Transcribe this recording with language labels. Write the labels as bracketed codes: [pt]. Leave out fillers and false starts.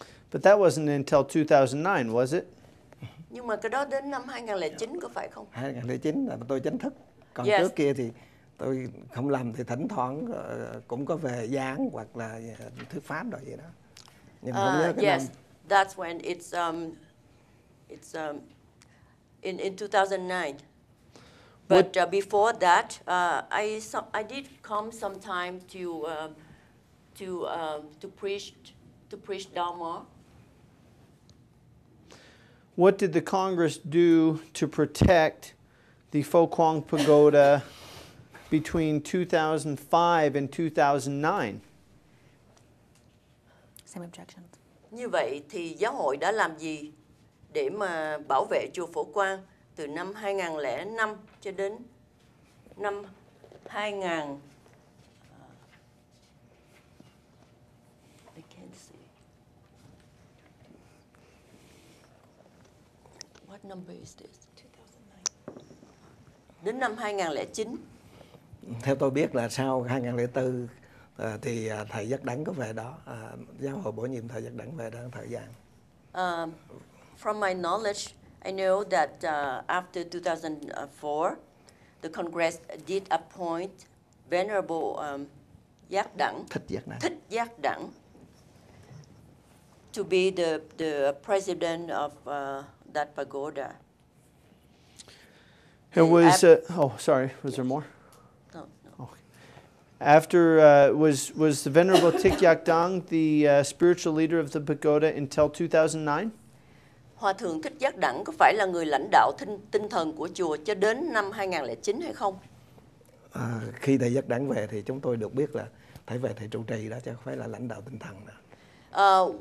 [en] But that wasn't until 2009, was it? [vi] Nhưng mà cái đó đến năm 2009 có phải không? 2009 là tôi chính thức. Còn [en] Yes. [vi] trước kia thì tôi không làm thì thỉnh thoảng cũng có về giảng hoặc là thuyết pháp rồi vậy đó. Nhưng không nhớ cái [en] Yes, [vi] năm. [en] that's when it's in 2009. But before that, I did come sometime to preach Dharma. What did the Congress do to protect the Phổ Quang Pagoda between 2005 and 2009? Same objections. [vi] Như vậy thì giáo hội đã làm gì để mà bảo vệ chùa Phổ Quang từ năm 2005 cho đến năm 2000? [en] I can't see. What number is this? 2009. [vi] Đến năm 2009. Theo tôi biết là sau 2004 thì thầy Giác Đẳng có về đó, giáo hội bổ nhiệm thầy Giác Đẳng về đó thời gian. [en] From my knowledge, I know that after 2004, the Congress did appoint Venerable Giác Đẳng, Thích Giác Đẳng, to be the president of that pagoda. It was, sorry, was there more? No. Okay. After, was the Venerable Thích Giác Đẳng the spiritual leader of the pagoda until 2009? [vi] Hòa thượng Thích Giác Đẳng có phải là người lãnh đạo tinh thần của chùa cho đến năm 2009 hay không? Khi thầy Giác Đẳng về thì chúng tôi được biết là thầy về thầy trụ trì đó chứ không phải là lãnh đạo tinh thần nữa.